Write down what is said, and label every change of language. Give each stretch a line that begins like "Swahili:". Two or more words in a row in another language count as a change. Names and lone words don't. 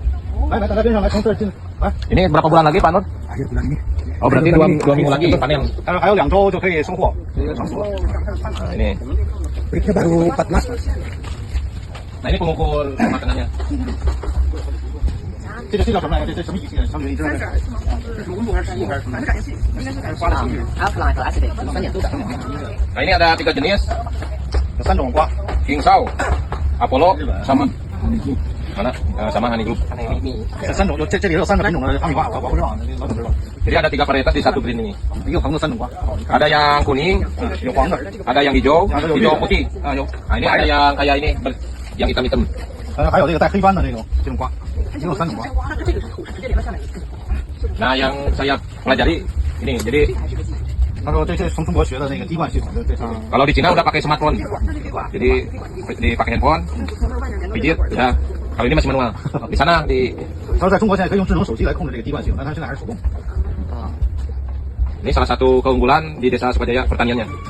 Chinese: 来，大家跟上来，从这儿进来。
Indonesian: Ini berapa bulan lagi Pak Nur? Oh berarti dua minggu lagi panen.
Chinese: 他说还有2周就可以收获。
Indonesian: Nah, ini. baru 14。 Nah ini pengukur makanannya.
Chinese: 这叫什么来着？这什么仪器？上面一直在。是温度还是湿度还是什么？反正感应器，应该是感应花的情绪。
Indonesian: Nah ini ada 3 jenis,
Chinese: 有3种瓜。
Indonesian: King Sao, Apollo, sama mana sama
English: honey group.
Chinese: 这里有3个品种的哈密瓜，我不知道，老总知道。
Indonesian: Jadi ada 3 varietas di satu green ini. Ada yang kuning, ada yang hijau, hijau putih. Nah, ini ada yang kayak ini, yang hitam-hitam.
Chinese: 还有这个带黑斑的这种瓜，一共有3 种瓜。
Indonesian: Nah, yang saya pelajari ini, jadi kalau di Cina udah pakai smartphone, jadi dipakai handphone, pijit, ya. Kalau ini masih manual. Di sana di. Ini salah satu keunggulan di desa Sukajaya pertaniannya.